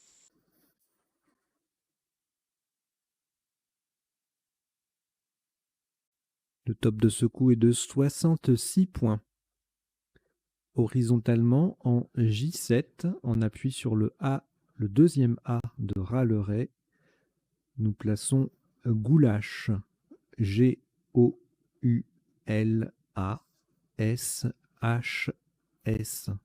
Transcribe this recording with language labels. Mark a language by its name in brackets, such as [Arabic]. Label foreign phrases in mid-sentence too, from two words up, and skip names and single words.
[French] Le top de ce coup est de 66 points. Horizontalement, en J7, on appuie sur le A, le deuxième A de Ras-le-Ré. Nous plaçons Goulash. G-O-U-L-A-S-H-S.